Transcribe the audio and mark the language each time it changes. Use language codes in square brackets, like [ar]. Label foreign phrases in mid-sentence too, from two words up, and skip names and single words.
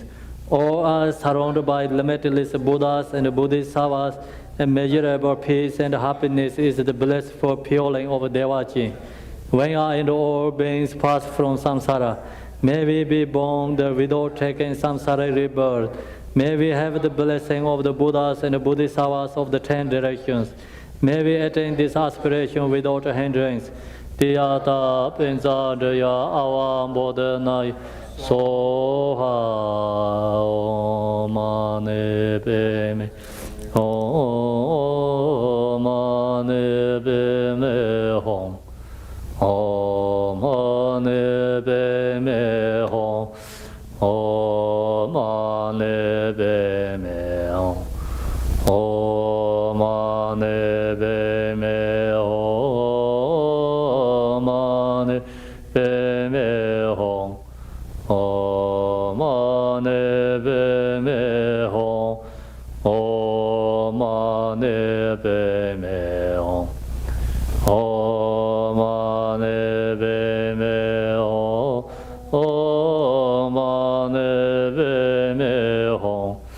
[en] All are surrounded by limitless Buddhas and Bodhisattvas, and measurable peace and happiness is the blissful feeling of Devachi. When I and all beings pass from samsara, may we be born without taking samsara rebirth. May we have the blessing of the Buddhas and Bodhisattvas of the 10 directions. May we attain this aspiration without hindrance. [sa] Tiyata Pinzadaya Avam Bodhanaya Soha Mane Beme Om Mane Beme Hom Om Mane Beme Hom Om Mane Beme Hom Om Mane Beme Hom Mane Beme Hom Om Mane Beme Hom Om Mane Beme Hom Om Mane Beme Hom Om Mane Beme Hom